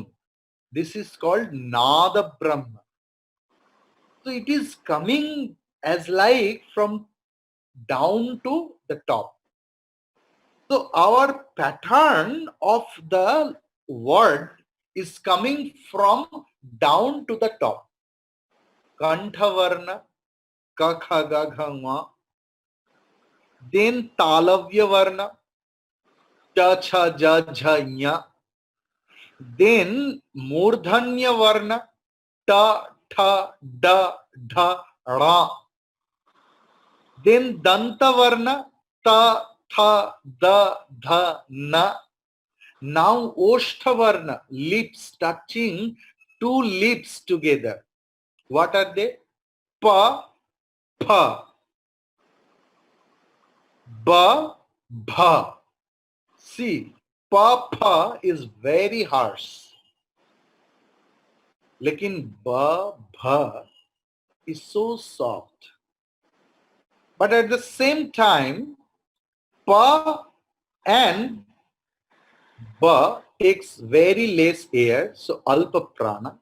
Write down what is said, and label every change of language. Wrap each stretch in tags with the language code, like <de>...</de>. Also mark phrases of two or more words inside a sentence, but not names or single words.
<en>This is called</en> <sa>Nada Brahma.</sa> <en>So it is coming as like from down to the top. So our pattern of the word is coming from down to the top.</en> <sa>Kantha ka kha ga gha nga.</sa> <en>Then</en> <sa>Talavya Varna, cha cha ja jha nya. Then Murdhanya Varna, ta tha da dha ra.</sa> <en>Then</en> <sa>Danta Varna, ta tha da dha na.</sa> <en>Now Oshthavarna, lips touching two lips together. What are they?</en> <sa>Pa, pa, ba, bha.</sa> <en>See, pa, pa is very harsh. Lekin</en> <sa>ba, bha</sa> <en>is so soft. But at the same time, pa and ba takes very less air, so</en> <sa>alpa prana.</sa>